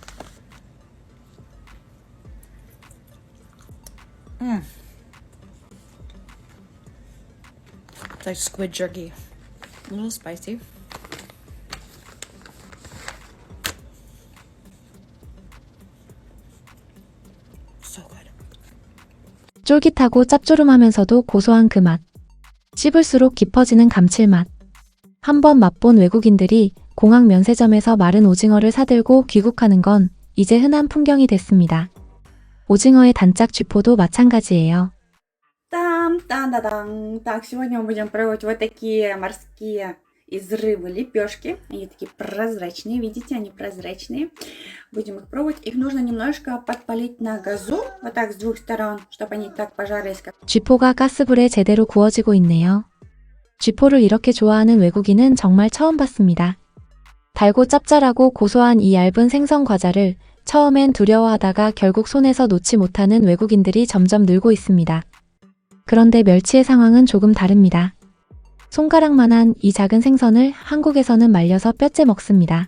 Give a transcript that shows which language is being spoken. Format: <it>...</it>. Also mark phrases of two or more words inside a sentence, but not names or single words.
<en>It's like squid jerky. A little spicy. So good.</en> <ko>쫄깃하고 짭조름하면서도 고소한 그 맛. 씹을수록 깊어지는 감칠맛. 한번 맛본 외국인들이 공항 면세점에서 마른 오징어를 사들고 귀국하는 건 이제 흔한 풍경이 됐습니다. 오징어의 단짝 쥐포도 마찬가지예요. Там-там-да-дам.</ko> <ru>Так, сегодня мы будем пробовать вот такие морские из рыбы лепешки. Они такие прозрачные, видите, они прозрачные. Будем их пробовать. Их нужно немножко подпалить на газу, вот так с двух сторон, чтобы они так пожарились.</ru> <ko>쥐포가 가스불에 제대로 구워지고 있네요. 쥐포를 이렇게 좋아하는 외국인은 정말 처음 봤습니다. 달고 짭짤하고 고소한 이 얇은 생선 과자를 처음엔 두려워하다가 결국 손에서 놓지 못하는 외국인들이 점점 늘고 있습니다. 그런데 멸치의 상황은 조금 다릅니다. 손가락만한 이 작은 생선을 한국에서는 말려서 뼈째 먹습니다.</ko>